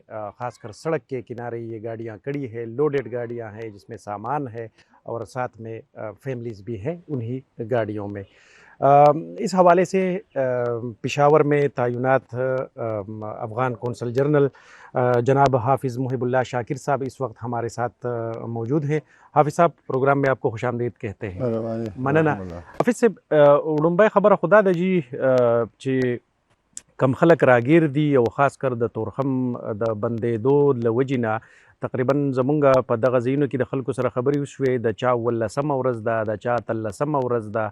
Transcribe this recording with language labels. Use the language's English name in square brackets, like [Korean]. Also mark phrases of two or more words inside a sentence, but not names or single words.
[Urdu] خاص کر سڑک کے کنارے یہ گاڑیاں کڑی ہے، لوڈڈ گاڑیاں ہیں جس میں سامان ہے اور ساتھ میں فیملیز بھی ہیں انہی گاڑیوں میں. اس حوالے سے پشاور میں تعینات افغان قونصل جنرل جناب حافظ محب اللہ شاکر صاحب اس وقت ہمارے ساتھ موجود ہیں. حافظ صاحب، پروگرام میں آپ کو خوش آمدید کہتے ہیں. [Pashto] مننه. حافظ صاحب، وړومبی خبره خدا ده جی چې کم خلک راګیر دي او خاص کر د تورخم د بندېدو له وجې نه تقریبا زمونږ په دغه ځایونو کې د خلکو سره خبرې وشوې، د چا 18مه ورځ ده، د چا 13مه ورځ ده.